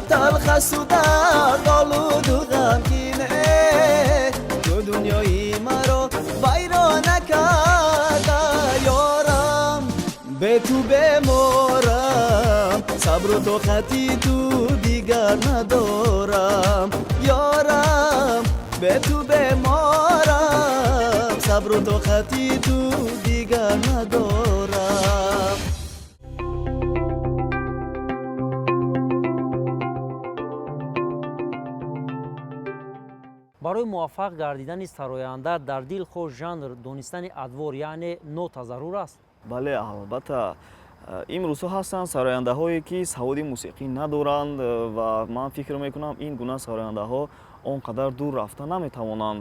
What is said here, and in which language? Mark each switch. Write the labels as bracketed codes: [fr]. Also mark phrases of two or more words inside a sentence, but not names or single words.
[fa] تلخ است و درد آلود و غمگین تو دنیای مرا ویرانه کرده یارم به تو بمارم صبر و طاقتی تو دیگر ندارم یارم به تو بمارم صبر و طاقتی تو دیگر ندارم [tg] барои муваффақ гардидани сароянда дар дил худ жанр донистани адвор яъне нота зарур аст? бале албатта имрӯзҳо ҳастанд сарояндаҳое ки саводи мусиқӣ надоранд ва ман фикр мекунам ин гуна сарояндаҳо он қадар дур рафта наметавонанд.